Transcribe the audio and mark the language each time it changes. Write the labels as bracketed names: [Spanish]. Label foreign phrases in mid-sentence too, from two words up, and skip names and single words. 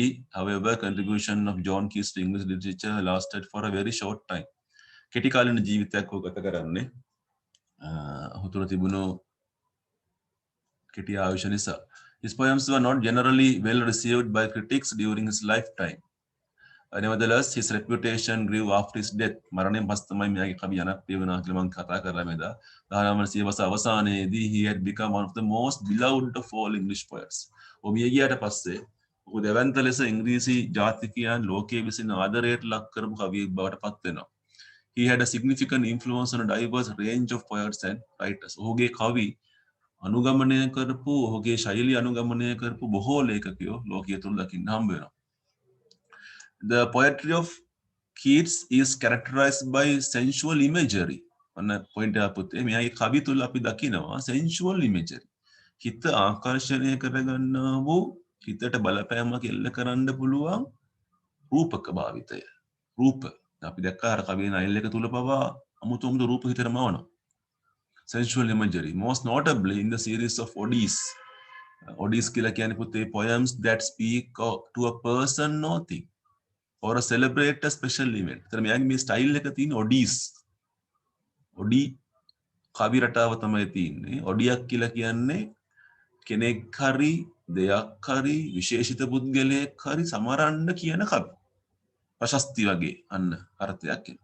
[English] However, contribution of John Keats to English literature lasted for a very short time. [Sinhala] කෙටි කාලින ජීවිතයක් ඔහු ගත කරන්නේ. ඔහු තුළ තිබුණු කෙටි ආයුෂ නිසා. [English] His poems were not generally well received by critics during his lifetime. Nevertheless, his reputation grew after his death. [Sinhala] මරණයෙන් පස්සේ තමයි මෙයාගේ කවි ජනප්‍රිය වුණා කියලා මම කතා කරලා මේදා. [English] 1900 [Sinhala] වසර අවසානයේදී [English] he had become one of the most beloved of all English poets. [Sinhala] ඔහු මිය ගියාට පස්සේ ඔහු දෙවන්ත ලෙස ඉංග්‍රීසි ජාතිකයන් ලෝකයේ විසින් ආදරයට ලක් කරපු කවියෙක් බවට පත් වෙනවා. [English] He had a significant influence on a diverse range of poets and writers. [Sinhala] ඔහුගේ කවි අනුගමනය කරපු ඔහුගේ ශෛලිය අනුගමනය කරපු බොහෝ ලේඛකයෝ ලෝකයේ තුල දකින්න හම්බ වෙනවා. [English] The poetry of Keats is characterized by sensual imagery. [Sinhala] අන්න පොයින්ට් එක පුතේ මෙයාගේ කවි තුල අපි දකිනවා [English] sensual imagery. [Sinhala] හිත ආකර්ෂණය කරගන්නා වූ හිතට බලපෑමක් එල්ල කරන්න පුළුවන් රූපක භාවිතය. රූප අපි දැක්කා අර කවියේ නයිල් එක තුල පවා අමුතු රූප හිතට මවනවා. [English] Sensual imagery, most notably in the series of Oddies. Oddies [Sinhala] කියලා කියන්නේ පුතේ [English] poems that speak to a person or thing or a celebrate a special event. [Sinhala] එතන මෙයාගේ මේ ස්ටයිල් එක තියෙන Oddies. Oddie කවි රටාව තමයි තියෙන්නේ. ඔඩියක් කියලා කියන්නේ කෙනෙක් හරි දෙයක් හරි විශේෂිත පුද්ගලයෙක් හරි සමරන්න කියන කවි. ප්‍රශස්ති වගේ අන්න අර්ථයක් එන.